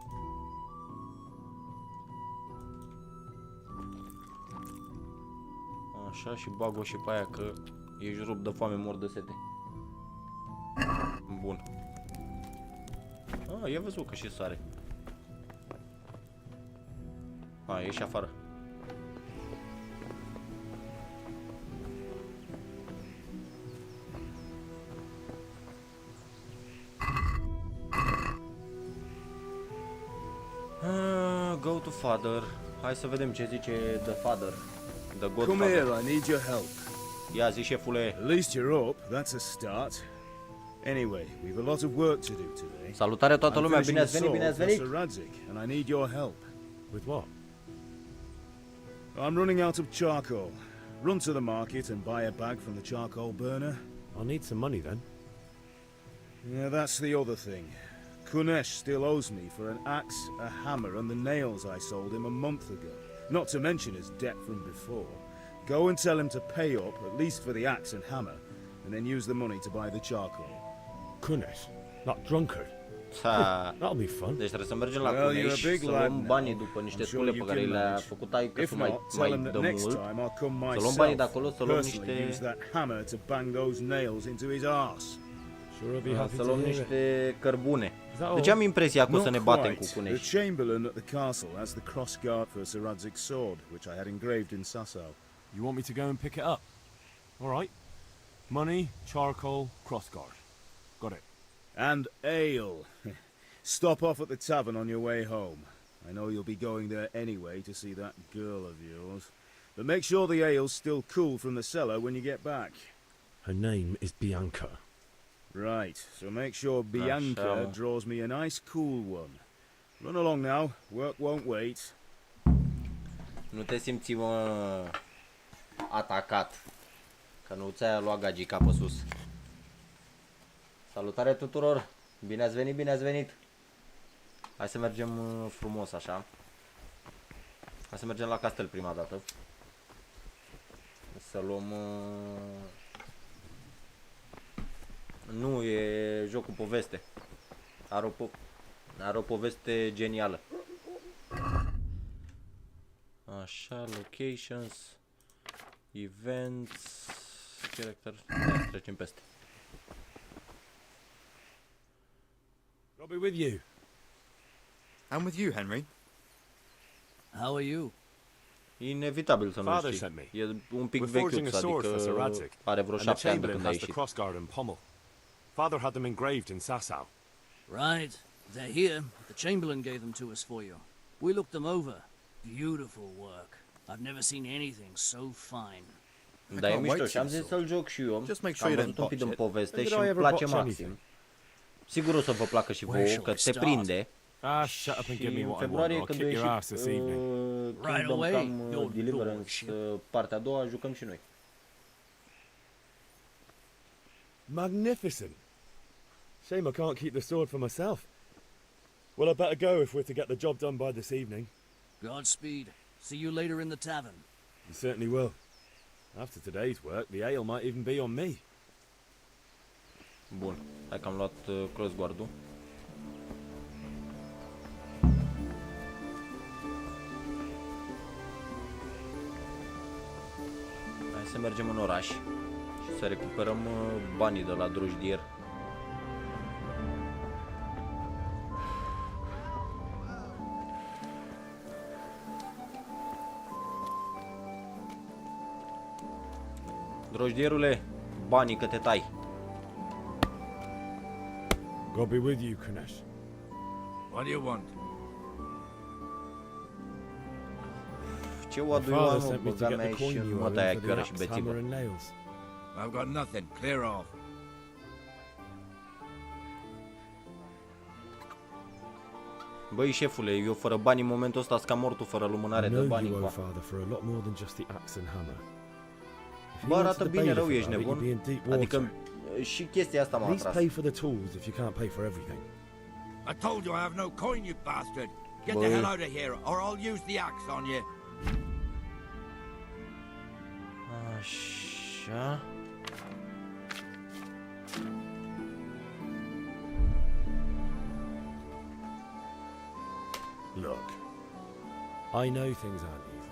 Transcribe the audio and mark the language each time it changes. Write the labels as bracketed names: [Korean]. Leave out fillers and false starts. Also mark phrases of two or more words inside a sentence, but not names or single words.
[Romanian] Așa, și bag-o și pe aia, că ești rupt de foame, mor de sete. Bun. Ia văzut că și sare. Ieși afară. [English] Go to father. [Romanian] Hai să vedem ce zice [English] the father. The Come godfather. here, I need your help. [Romanian] Ia zi, șefule. [English] At least you're up, that's a start. Anyway, we've a lot of work to do today. [Romanian] Salutare toată [English] I'm [Romanian] lumea, [English] finishing [Romanian] bine ați [English] a [Romanian] venit, bine ați [English] sword for [Romanian] venit. [English] Sir Radzig, and I need your help. With what? I'm running out of charcoal. Run to the market and buy a bag from the charcoal burner. I'll need some money then. Yeah, that's the other thing. Kunesh still owes me for an axe, a hammer, and the nails I sold him a month ago. Not to mention his debt from before. Go and tell him to pay up, at least for the axe and hammer, and then use the money to buy the charcoal. Kunesh, that drunkard. Ha. That'll be fun. [Romanian] Deci trebuie să mergem la [English] Well, you're [Romanian] Cunești [English] a big [Romanian] să [English] lad [Romanian] luăm [English] now. [Romanian] banii după niște [English] I'm sure [Romanian] scule [English] you [Romanian] pe care [English] can [Romanian] le-a [English] manage. [Romanian] făcut taică [English] If [Romanian] să mai [English] not, tell him that [Romanian] dă [English] next [Romanian] mult. [English] time I'll come [Romanian] Să luăm banii de [English] myself, [Romanian] acolo, să luăm [English] personally [Romanian] niște... [English] use that hammer to bang those nails into his arse. Sure I'll be happy [Romanian] Să [English] to [Romanian] luăm [English] hear it. [Romanian] niște cărbune. [English] that [Romanian] Deci [English] all? [Romanian] am impresia că o să ne [English] Not [Romanian] batem cu [English] quite. The [Romanian] Cunești. [English] chamberlain at the castle has the cross guard for Sir Radzig's sword, which I had engraved in Sasau. You want me to go and pick it up? All right. Money, charcoal, crossguard. Got it. And ale. Stop off at the tavern on your way home. I know you'll be going there anyway to see that girl of yours. But make sure the ale's still cool from the cellar when you get back. Her name is Bianca. Right, so make sure Bianca [Romanian] mă. [English] draws me a nice cool one. Run along now, work won't wait. [Romanian] Nu te simți, mă, atacat. Că nu ți-a luat gagica pe sus. Salutare tuturor! Bine ați venit, bine ați venit! Hai să mergem frumos așa. Hai să mergem la castel prima dată. Să luăm... Nu, e joc cu poveste. Are o poveste genială. Așa, [English] locations, events, character, [Romanian] da, trecem peste. [English] I'll be with you. I'm with you, Henry. How are you? [Romanian] Inevitabil să nu [English] Father [Romanian] știi. [English] sent me. [Romanian] E un pic [English] We're forging [Romanian] vechiuț, [English] a sword for Sir [Romanian] adică [English] Radzig, [Romanian] are vreo [English] and the [Romanian] 7 ani de [English] chamberlain [Romanian] când a [English] has the [Romanian] ieșit. [English] crossguard and pommel. Father had them engraved in Sasau. Right. They're here. The Chamberlain gave them to us for you. We looked them over. Beautiful work. I've never seen anything so fine. [Romanian] Da, e mișto și am zis să-l joc și eu. [English] Just make [Romanian] Am [English] sure you [Romanian] văzut [English] don't [Romanian] un pic din [English] botch it. [Romanian] poveste [English] When [Romanian] și [English] did I [Romanian] îmi [English] ever [Romanian] place [English] botch [Romanian] maxim. Sigur o să vă placă și [English] Where [Romanian] vouă, [English] shall [Romanian] că [English] we [Romanian] te [English] start? [Romanian] prinde. [English] Ah, shut up and [Romanian] Și [English] give me [Romanian] în [English] what I want. [Romanian] februarie, [English] I'll [Romanian] când [English] kick [Romanian] a [English] your ass [Romanian] ieșit [English] this evening. Right [Romanian] Kingdom [English] away, [Romanian] Come [English] your [Romanian] Deliverance, [English] lordship. [Romanian] partea a doua, jucăm și noi. [English] Magnificent. Shame I can't keep the sword for myself. Well, I better go if we're to get the job done by this evening. Godspeed. See you later in the tavern. You certainly will. After today's work, the ale might even be on me. [Romanian] Bun, hai că am luat cross guard-ul. Hai să mergem în oraș și să recuperăm banii de la drojdier. Drojdierule, banii că te tai. [English] God be with you, Kunesh. What do you want? [Romanian] Ce [English] My [Romanian] oadu [English] father [Romanian] eu [English] sent me to [Romanian] băga [English] get [Romanian] mea [English] the [Romanian] și [English] coin [Romanian] în [English] you [Romanian] măta [English] owe [Romanian] aia [English] him for [Romanian] cără [English] the [Romanian] și [English] axe, [Romanian] bețivă. [English] hammer and nails. I've got nothing. Clear off. [Romanian] Băi, șefule, eu fără bani în momentul ăsta sunt ca mortul fără lumânare [English] I [Romanian] de [English] know [Romanian] bani [English] you [Romanian] în [English] owe [Romanian] coa. [English] father for a lot more than just the axe and hammer. If he [Romanian] Bă, [English] went to [Romanian] arată [English] the [Romanian] bine [English] bailiff [Romanian] rău, ești [English] about it, [Romanian] nebun? [English] you'd be in deep water. [Romanian] Adică și chestia asta m-a [English] At least [Romanian] atras. [English] pay for the tools if you can't pay for everything. I told you I have no coin, you bastard. Get the Boy. hell out of here, or I'll use the axe on you. [Romanian] Așa. [English] Look, I know things aren't easy.